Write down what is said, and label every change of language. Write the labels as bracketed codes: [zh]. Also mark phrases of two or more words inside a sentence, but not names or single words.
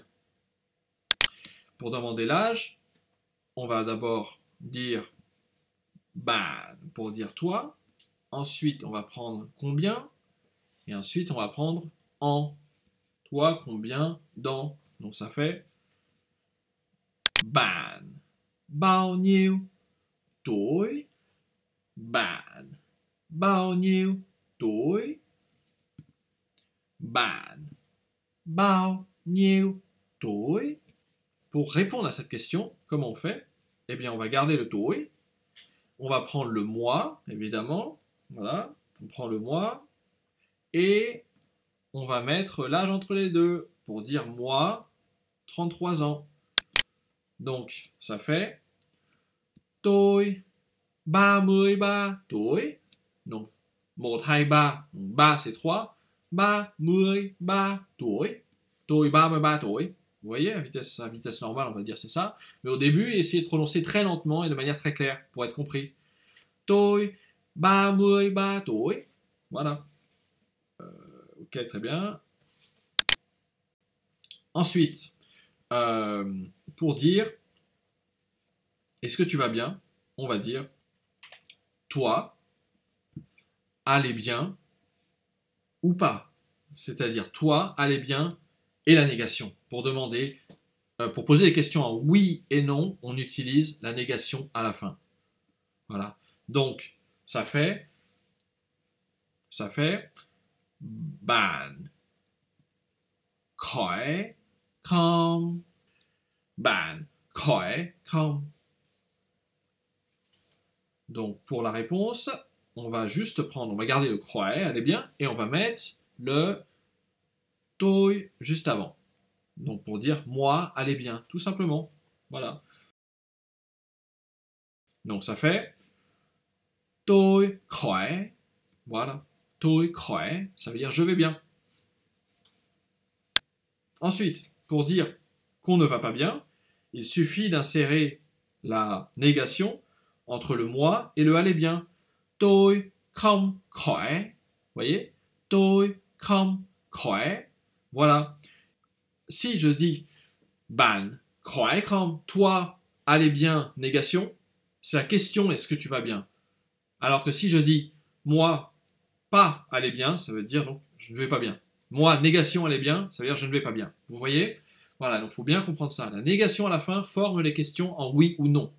[fr] Pour demander l'âge, on va d'abord dire ban pour dire toi. Ensuite, on va prendre combien. Et ensuite, on va prendre en. Toi, combien, dans. Donc, ça fait ban. [vi] Bao nhiêu. tuổi? Bạn bao nhiêu tuổi? Bạn bao nhiêu tuổi? [fr] Pour répondre à cette question, comment on fait? Eh bien, on va garder le tuổi. On va prendre le mois, évidemment. Voilà, on prend le mois. Et on va mettre l'âge entre les deux. Pour dire moi, 33 ans. Donc, ça fait [vi] tôi 33 tuổi. [fr] Donc, 1, 2, 3. 3 c'est 3. [vi] 33 tuổi. Tôi 33 tuổi. [fr] Vous voyez, à vitesse normale, on va dire c'est ça. Mais au début, essayez de prononcer très lentement et de manière très claire pour être compris. [vi] Tôi 33 tuổi. [fr] Voilà. Ok, très bien. Ensuite, pour dire est-ce que tu vas bien, on va dire toi, allez bien ou pas. C'est-à-dire toi, allez bien et la négation. Pour demander, pour poser des questions en oui et non, on utilise la négation à la fin. Voilà. Donc, ça fait [vi] bạn khỏe không? Bạn khỏe không? [fr] Donc, pour la réponse, on va juste prendre, on va garder le khỏe, allez bien, et on va mettre le tôi juste avant. Donc, pour dire moi, allez bien, tout simplement. Voilà. Donc, ça fait [vi] tôi khỏe. [fr] Voilà. [vi] Tôi khỏe, [fr] ça veut dire je vais bien. Ensuite, pour dire qu'on ne va pas bien, il suffit d'insérer la négation entre le moi et le allez bien. [vi] Tôi không khỏe. [fr] Vous voyez? [vi] Tôi không khỏe. [fr] Voilà. Si je dis [vi] bạn khỏe không, [fr] toi, allez bien, négation, c'est la question est-ce que tu vas bien? Alors que si je dis moi, pas allez bien, ça veut dire donc je ne vais pas bien. Moi, négation allez bien, ça veut dire je ne vais pas bien. Vous voyez? Voilà, donc il faut bien comprendre ça. La négation à la fin forme les questions en oui ou non.